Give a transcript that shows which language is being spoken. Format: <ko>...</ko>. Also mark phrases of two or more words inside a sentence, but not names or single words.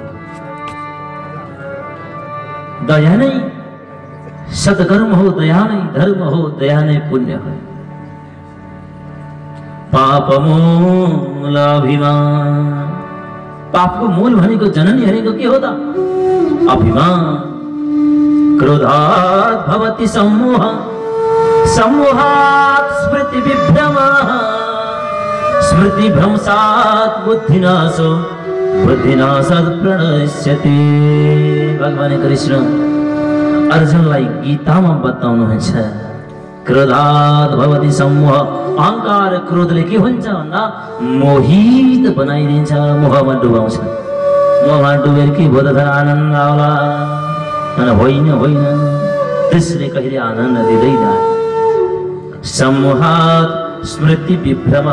<ne>दया नै सत्कर्म हो, दया नै धर्म हो, दया नै पुण्य हो। पाप मूल अभिमान। पापको मूल भनेको जननी भनेको के हो त? अभिमान।</ne> <sa>क्रोधात् भवति सम्मोह, सम्मोहात् स्मृति विभ्रमः, स्मृति भ्रंशात् बुद्धिनाशो, बुद्धिनाशात् प्रणश्यति।</sa> <ne>भगवान कृष्ण अर्जुनलाई गीतामा बताउनुहुन्छ,</ne> <sa>क्रोधात् भवति सम्मोह।</sa> <ne>अहंकार क्रोधले के हुन्छ भन्दा मोहित बनाइदिन्छ, मोहमा डुबाउँछ। मोहमा डुबेर के भयो त आनन्द आउला? होइन होइन, त्यसले कहिले आनन्द दिँदैन।</ne> <sa>सम्मोहात् स्मृति विभ्रमः।</sa>